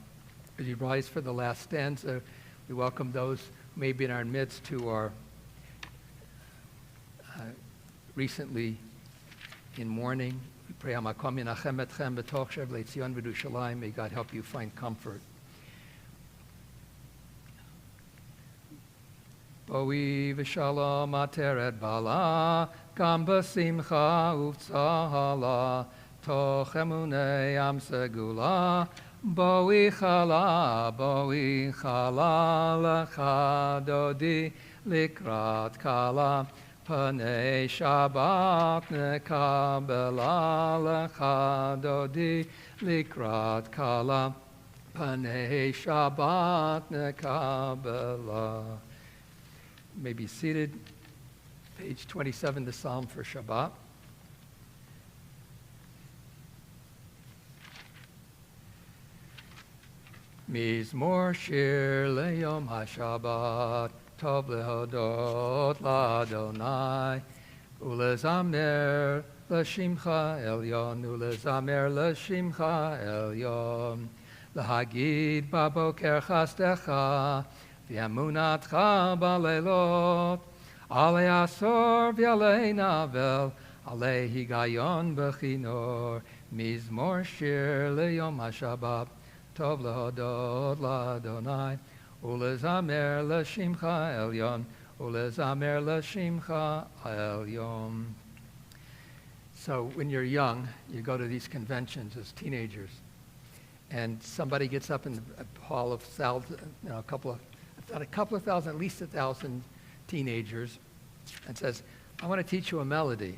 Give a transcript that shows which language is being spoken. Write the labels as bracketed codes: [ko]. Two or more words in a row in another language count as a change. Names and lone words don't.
[en] As you rise for the last stanza, we welcome those who may be in our midst who are recently in mourning. We pray, [he] המקום ינחם אתכם בתוך שב ציון וירושלים. [en] May God help you find comfort. [he] בואי בשלום עטרת בעלה, גם בשמחה ובצהלה, תוך אמוני עם סגולה, בואי כלה לכה דודי לקראת כלה, פני שבת נקבלה לכה דודי לקראת כלה, פני שבת נקבלה. [en] You may be seated. Page 27, the Psalm for Shabbat. [he] מזמור שיר ליום השבת, טוב להודות לה', ולזמר לשמך עליון, ולזמר לשמך עליון, להגיד בבקר חסדך, ואמונתך בלילות, עלי עשור ועלי נבל, עלי הגיון בכנור, מזמור שיר ליום השבת, טוב להודות לה', ולזמר לשמך עליון, ולזמר לשמך עליון. [en] So when you're young, you go to these conventions as teenagers, and somebody gets up in the hall of thousands, a couple of thousand, at least 1,000 teenagers, and says, I want to teach you a melody.